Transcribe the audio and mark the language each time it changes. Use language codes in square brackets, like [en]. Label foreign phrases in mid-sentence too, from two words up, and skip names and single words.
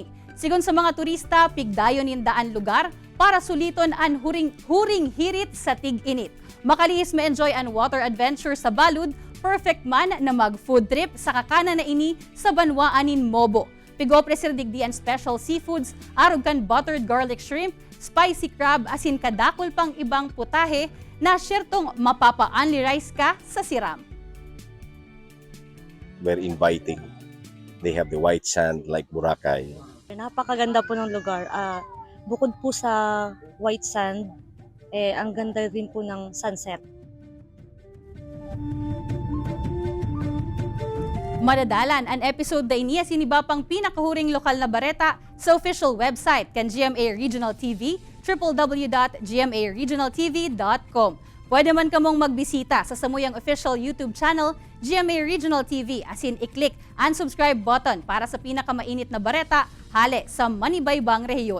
[bik] Sigon sa mga turista, pigdayon daan lugar para suliton ang huring hirit sa tig-init. Makalihis ma-enjoy ang [en] water adventure [bik] sa Balud, perfect man na mag- [en] food trip [bik] sa kakana na ini sa Banwaanin Mobo. Pigopre sir digdi ang [en] special seafoods, [bik] arog kan [en] buttered garlic shrimp, spicy crab [bik] asin kadakol pang ibang putahe na syertong mapapa-only rice ka sa Siram. [en] Very inviting. They have the white sand like Boracay. [tl] Napakaganda po ng lugar. Bukod po sa [en] white sand, [tl] ang ganda rin po ng sunset. [bik] Madadalan ang episode na iniya siniba pang pinakahuring lokal na bareta sa [en] official website [bik] kan GMA Regional TV, www.gmaregionaltv.com. Pwede man kamong magbisita sa samuyang [en] official YouTube channel, [bik] GMA Regional TV, asin i-click ang [en] subscribe button [bik] para sa pinakamainit na bareta hale sa Manibaybang rehiyon.